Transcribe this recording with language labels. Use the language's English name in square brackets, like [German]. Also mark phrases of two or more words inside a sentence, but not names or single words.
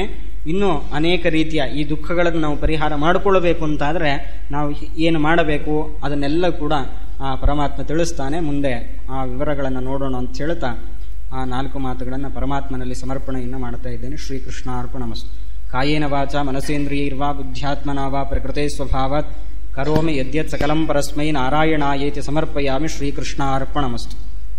[Kannada] ಇನ್ನೂ ಅನೇಕ ರೀತಿಯ ಈ ದುಃಖಗಳನ್ನು ನಾವು ಪರಿಹಾರ ಮಾಡಿಕೊಳ್ಳಬೇಕು ಅಂತಾದರೆ ನಾವು ಏನು ಮಾಡಬೇಕು ಅದನ್ನೆಲ್ಲ ಕೂಡ ಆ ಪರಮಾತ್ಮ ತಿಳಿಸ್ತಾನೆ. ಮುಂದೆ ಆ ವಿವರಗಳನ್ನು ನೋಡೋಣ ಅಂತ ಹೇಳ್ತಾ ಆ 4 ಮಾತುಗಳನ್ನು ಪರಮಾತ್ಮನಲ್ಲಿ ಸಮರ್ಪಣೆಯನ್ನು ಮಾಡ್ತಾ ಇದ್ದೇನೆ. [Sanskrit] ಶ್ರೀಕೃಷ್ಣಾರ್ಪಣಮಸ್ತು. ಕಾಯೇನ ವಾಚ ಮನಸೇಂದ್ರಿಯೈರ್ವಾ ಬುದ್ಧ್ಯಾತ್ಮನಾ ವಾ ಪ್ರಕೃತೆ ಸ್ವಭಾವಾತ್ ಕರೋಮಿ ಯದ್ಯತ್ ಸಕಲಂ ಪರಸ್ಮೈ ನಾರಾಯಣಾಯೇತಿ ಸಮರ್ಪಯಾಮಿ. ಶ್ರೀಕೃಷ್ಣಾರ್ಪಣಮಸ್ತು.